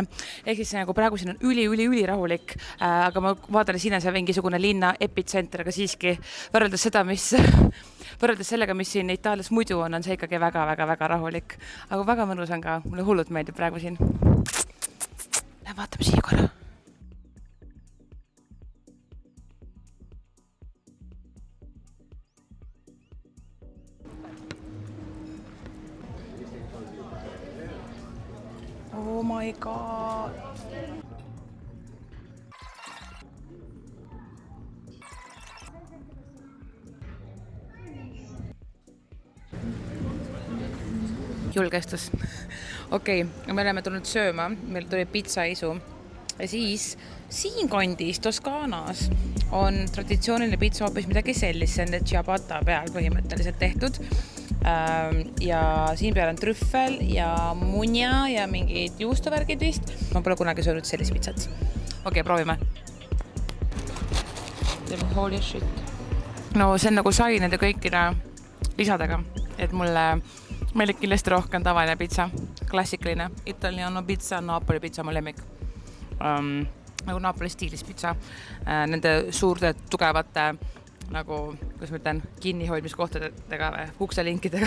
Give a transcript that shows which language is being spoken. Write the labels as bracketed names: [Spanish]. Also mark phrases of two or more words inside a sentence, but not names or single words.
[Estonian] Ehk siis nagu praegu siin on üli rahulik, aga ma vaatan, siin on see mingisugune linna epitsenter, aga siiski võrreldes sellega, mis siin Itaalias muidu on see ikkagi väga rahulik. Aga väga mõnus on ka, mulle hullult meeldib praegu siin. Vaatame siia korra. [English] Oh my god. [Estonian] Julgestus. Okei, me oleme tulnud sööma, meil tuli pizzaisu ja siis siin kandis Toskaanas on traditsiooniline pizza hoopis midagi sellist, see on ciabatta peal põhimõtteliselt tehtud. Ja siin peal on trüffel ja munja ja mingid juustuvärgid vist. Ma pole kunagi söönud sellist pizzat. Okei, proovime. [English] Holy shit. [Estonian] No see on nagu sai nende kõikide lisadega, et mulle meelik kindlasti rohkem tavaline pizza, klassikaline Italiano pizza, Napoli pizza mu lemmik. Nagu Napoli stiilis pizza, nende suurte tugevate nagu, kuidas ma ütlen, kinnihoidmiskohtadega või ukselinkidega.